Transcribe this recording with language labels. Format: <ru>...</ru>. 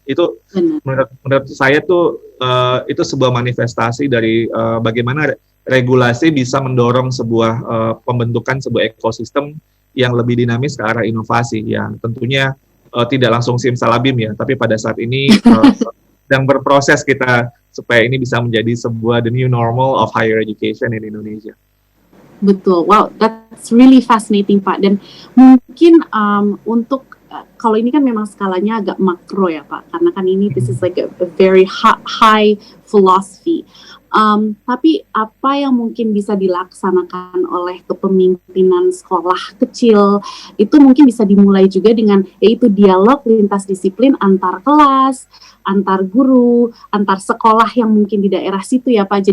<id>Itu menurut saya tuh itu sebuah manifestasi dari bagaimana regulasi bisa mendorong sebuah pembentukan sebuah ekosistem yang lebih dinamis ke arah inovasi. Ya tentunya tidak langsung simsalabim ya, tapi pada saat ini sedang berproses kita supaya ini bisa menjadi sebuah</id> <en>the new normal of higher education in Indonesia. Betul, wow, that's really fascinating Pak.</en> <id>Dan mungkin untuk kalau ini kan memang skalanya agak makro ya Pak, karena kan ini</id> <en>this is like a very high philosophy.</en> <id>Tapi apa yang mungkin bisa dilaksanakan oleh kepemimpinan sekolah kecil itu mungkin bisa dimulai juga dengan yaitu dialog lintas disiplin antar kelas, antar guru, antar sekolah yang mungkin di daerah situ ya Pak.</id>